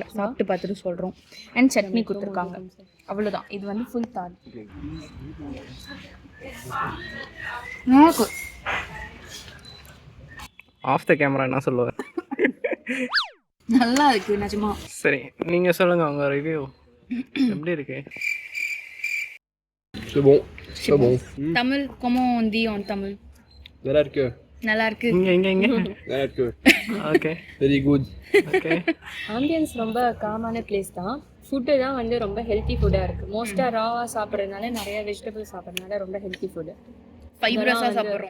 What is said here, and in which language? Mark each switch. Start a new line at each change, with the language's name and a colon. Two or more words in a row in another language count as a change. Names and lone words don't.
Tamil: சாப்பிட்டு பார்த்துட்டு சொல்கிறோம். அண்ட் சட்னி கொடுத்துருக்காங்க. அவ்வளோதான். இது வந்து ஃபுல் தால்.
English: off the camera
Tamil: என்ன சொல்லுவார்? நல்லா இருக்கு நிஜமா. சரி, நீங்கள் சொல்லுங்கள் உங்கள் ரிவ்யூ எப்படி இருக்கு?
French: C'est bon, c'est bon. தமிழ் comment on dit en தமிழ்?
Tamil: நல்லா இருக்கு. நல்லா இருக்கு. இங்கே நல்லா இருக்கு. ஓகே,
English: very good.
Tamil: ஓகே. ஆம்பியன்ஸ் ரொம்ப காமான பிளேஸ் தான். ஃபுட்டு தான் வந்து ரொம்ப
English: healthy food
Tamil: இருக்குது. மோஸ்ட்டாக ராவாக சாப்பிட்றதுனால நிறைய வெஜிடபிள்ஸ் சாப்பிட்றதுனால ரொம்ப
English: healthy food.
Tamil: ஃபைப்ரஸாக சாப்பிட்றோம்.